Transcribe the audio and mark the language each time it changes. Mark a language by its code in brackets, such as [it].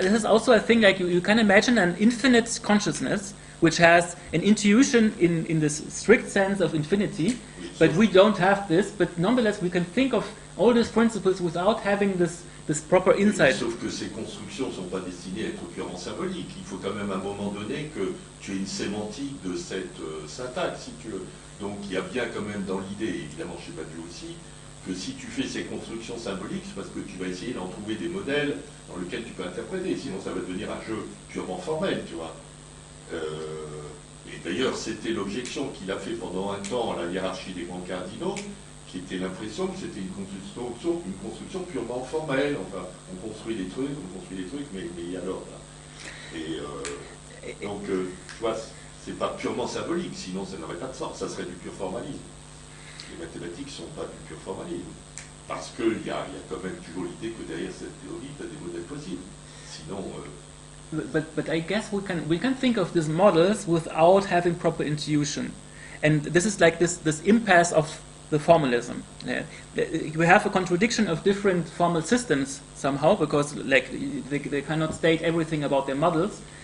[en] This is also a thing, like you can imagine an infinite consciousness which has an intuition in this strict sense of infinity, but we don't have this, but nonetheless we can think of all these principles without having this proper insight. [fr] Sauf que ces constructions ne sont pas destinées à être purement symboliques. Il faut quand même à un moment donné que tu aies une sémantique de cette syntaxe, si tu veux. Donc il y a bien quand même dans l'idée, évidemment chez Badiou aussi, que si tu fais ces constructions symboliques, c'est parce que tu vas essayer d'en trouver des modèles dans lesquels tu peux interpréter, sinon ça va devenir un jeu purement formel, tu vois. Et d'ailleurs, c'était l'objection qu'il a fait pendant un temps à la hiérarchie des grands cardinaux, qui était l'impression que c'était une construction purement formelle. Enfin, on construit des trucs, mais alors là. Et donc, tu vois, c'est pas purement symbolique, sinon ça n'aurait pas de sens, ça serait du pur formalisme. Les mathématiques ne sont pas du pur formalisme, parce qu'il y a quand même toujours l'idée que derrière cette théorie, tu as des modèles possibles. Sinon... [en] But I guess we can think of these models without having proper intuition. And this is like this impasse of the formalism. We have a contradiction of different formal systems somehow, because like they cannot state everything about their models.